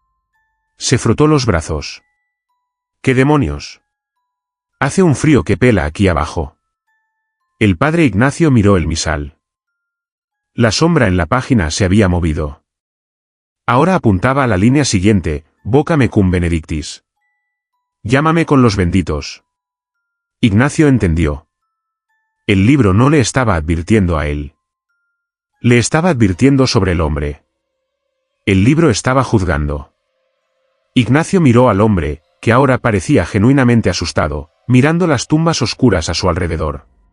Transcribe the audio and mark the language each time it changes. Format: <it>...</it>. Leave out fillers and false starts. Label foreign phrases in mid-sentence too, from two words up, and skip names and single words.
<es>Se frotó los brazos. ¿Qué demonios? Hace un frío que pela aquí abajo. El padre Ignacio miró el misal. La sombra en la página se había movido. Ahora apuntaba a la línea siguiente,</es> <la>vocame cum benedictis.</la> <es>Llámame con los benditos. Ignacio entendió. El libro no le estaba advirtiendo a él. Le estaba advirtiendo sobre el hombre. El libro estaba juzgando. Ignacio miró al hombre, que ahora parecía genuinamente asustado, mirando las tumbas oscuras a su alrededor.</es>